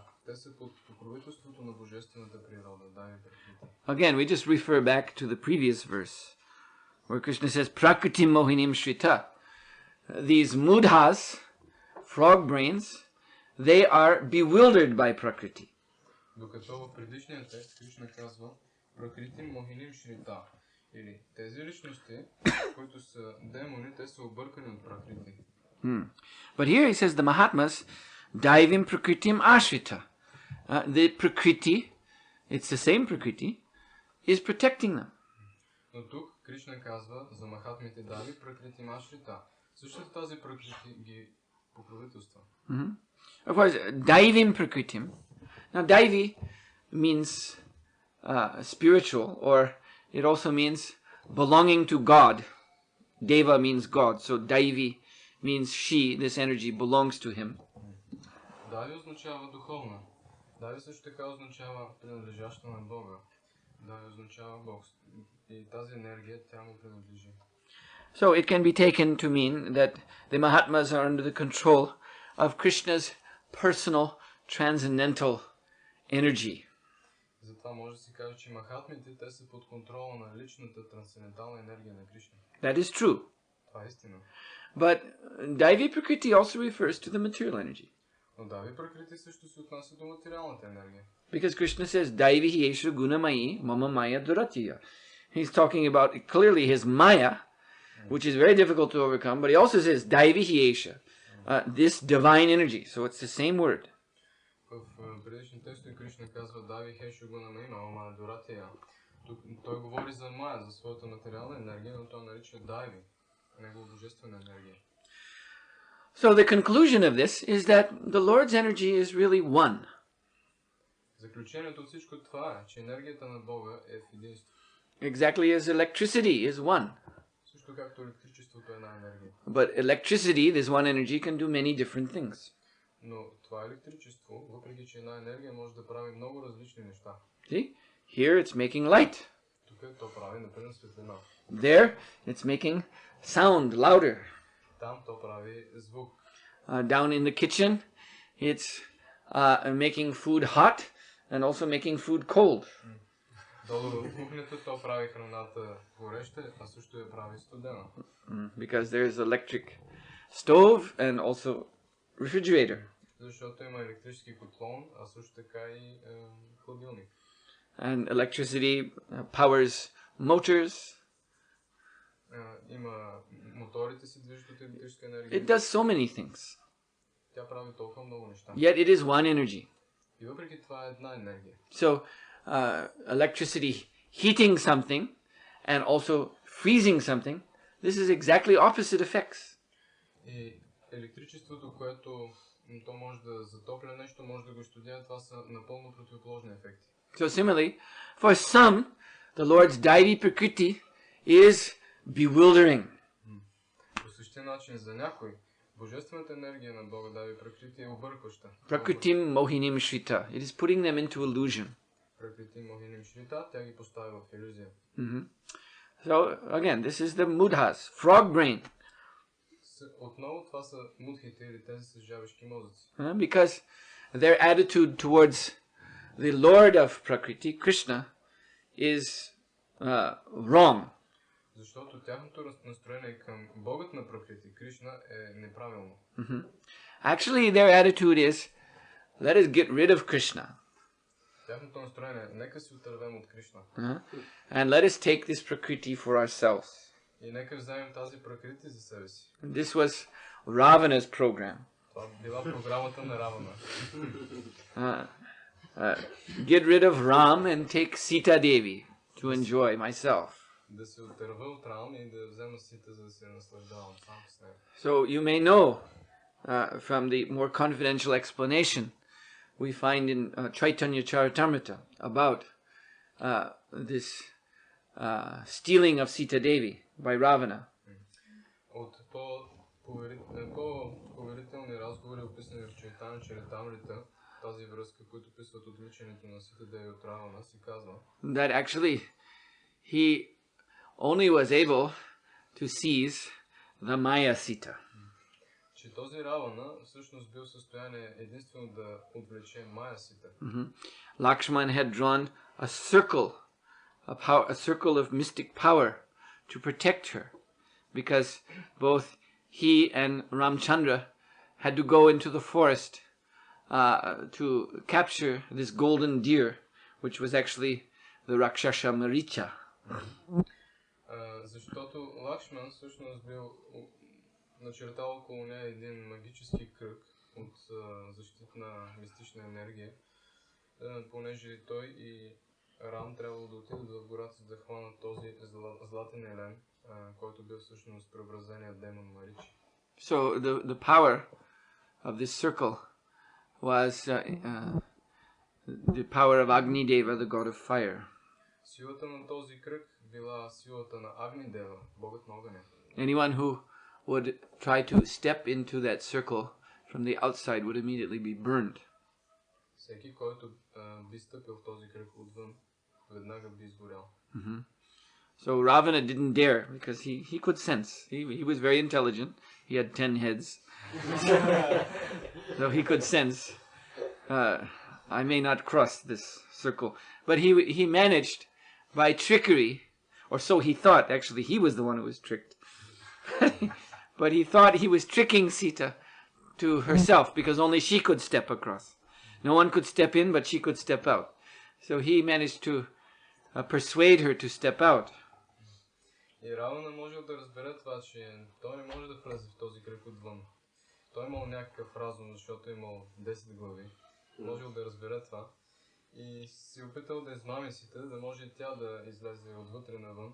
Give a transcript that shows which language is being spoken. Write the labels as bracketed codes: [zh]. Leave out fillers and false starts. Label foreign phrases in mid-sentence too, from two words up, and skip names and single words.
[bg] Те са под покровителството на божествената природа, [sa] दैवी प्रकृति. [en] Again, we just refer back to the previous verse, where Krishna says, [sa] प्रकृतिं मोहिनीं श्रिताः. [en] These mudhas, frog brains, they are bewildered by prakriti. [bg] Докато в предишния текст Кришна казва, [sa] प्रकृतिं मोहिनीं श्रिताः. [bg] Или тези личности, които са демони, те са объркани от пракрити. [en] But here he says the Mahatmas, [sa] दैवीं प्रकृतिम् आश्रिताः. [en] The prakriti, it's the same prakriti, is protecting them. [bg] Но тук Кришна казва за махатмите [sa] दैवीं प्रकृतिम् आश्रिताः. [bg] Същата тази пракрити ги покровителства. [en] Of course, [sa] दैवीं प्रकृतिम्. [en] Now, daivi means spiritual, or it also means belonging to God. Deva means God, so daivi means she, this energy belongs to him. [bg] Дави означава духовна. Дави също така означава принадлежаща на Бога. Дави означава Бог. И тази енергия, тя му принадлежи. [en] So it can be taken to mean that the Mahatmas are under the control of Krishna's personal transcendental energy. [bg] Затова може да се каже, че махатмите, те са под контрола на личната трансцендентална енергия на Кришна. [en] That is true. [bg] Това е истина. [en] But [sa] दैवी प्रकृति [en] also refers to the material energy. [bg] Но [sa] दैवी प्रकृति [bg] също се отнася до материалната енергия. [en] Because Krishna says, [sa] दैवी ह्येषा गुणमयी मम माया दुरत्यया. [en] He's talking about clearly his maya, which is very difficult to overcome, but he also says, [sa] दैवी ह्येषा, [en] this divine energy. So it's the same word. [bg] В предишния текст Кришна казва [sa] दैवी ह्येषा गुणमयी मम दुरत्यया. [bg] Той говори за Майя, за своята материална енергия, но той нарича Дайви, негова божествена енергия. [en] So the conclusion of this is that the Lord's energy is really one. [bg] Заключението от всичко това е, че енергията на Бога е в единство. [en] Exactly as electricity is one. [bg] Също както електричеството е една енергия. [en] But electricity, this one energy, can do many different things. [bg] Но това електричество, въпреки че една енергия може да прави много различни неща. [en] See? Here it's making light. [bg] Тук то прави, например, светлина. [en] There it's making sound louder. [bg] Там то прави звук. [en] Down in the kitchen it's making food hot and also making food cold. [bg] Долу в кухнята то прави храната гореща, а също я прави студена. [en] Because there's electric stove and also refrigerator. [bg] Защото има електрически котлон, а също така и хладилник. [en] And electricity powers motors. [bg] Има моторите се движат от електрическа енергия. [en] It does so many things. [bg] Тя прави толкова много неща. [en] Yet it is one energy. [bg] И въпреки това е една енергия. [en] So electricity heating something and also freezing something, this is exactly opposite effects. [bg] И електричеството, което то може да затопля нещо, може да го студя, това са напълно противоположни ефекти. [en] So similarly, for some, the Lord's [sa] दैवी प्रकृति [en] is bewildering. [bg] начин за някой, божествената енергия на Бога [sa] दैवी प्रकृति [bg] е объркваща. [sa] प्रकृतिं मोहिनीं श्रिताः. [en] It is putting them into illusion. [sa] प्रकृति मोहिनीं श्रिताः, [bg] тя ги поставя в илюзия. [en] So again, this is the mudhas, frog brain. [bg] Отново това са мудхите или тези с жабешки мозъци. [en] Because their attitude towards the Lord of Prakriti, Krishna, is wrong. [bg] Защото тяхното настроение към Богът на Пракрити, Кришна, е неправилно. [en] Actually, their attitude is, let us get rid of Krishna. [bg] Тяхното настроение е, нека си отървем от Кришна. [en] And let us take this Prakriti for ourselves. [bg] И нека вземем тази Пракрити за себе си. [en] This was Ravana's program. [bg] Това била програмата на Равана. [en] Get rid of Ram and take Sita Devi to enjoy myself. [bg] Да се отърва от Рам и да взема Сита, за да се наслаждавам сам с него. [en] So you may know from the more confidential explanation we find in Chaitanya Charitamrita about this stealing of Sita Devi by Ravana. [bg] От по-поверителни разговори, описани в Чайтanya Чаритамрита, тази връзка, които писват отвличането на Сита Деви от Равана, си казва, [en] that actually he only was able to seize the Maya Sita. [bg] че този Равана всъщност бил в състояние единствено да отвлече Майя Сита. [en] Lakshman had drawn a circle of mystic power to protect her, because both he and Ramchandra had to go into the forest to capture this golden deer, which was actually the Rakshasa Maricha. [bg] Защото Лакшман всъщност бил начертал около нея един магически кръг от защитна мистична енергия, понеже той и Рам трябвало да отидат в гората, за да хванат този златен елен, който бил всъщност преобразеният демон Маричи. [en] So the power of this circle was the power of Agni Deva, the god of fire. [bg] Силата на този кръг била силата на Агни Дева, богът на огъня. [en] Anyone who would try to step into that circle from the outside would immediately be burned. [bg] Всеки, който би стъпил в този кръг отвън, веднага би изгорял. [en] So Ravana didn't dare, because he could sense. He was very intelligent. He had 10 heads. So he could sense, I may not cross this circle. But he managed by trickery, or so he thought. Actually, he was the one who was tricked. But he thought he was tricking Sita to herself, because only she could step across. No one could step in, but she could step out. So he managed to persuade her to step out. [bg] И Равана можел да разбере това, че той не може да влезе в този кръг отвън. Той имал някакъв разум, защото имал 10 глави. Можел да разбере това. И си опитал да измами Сита, да може тя да излезе отвътре навън.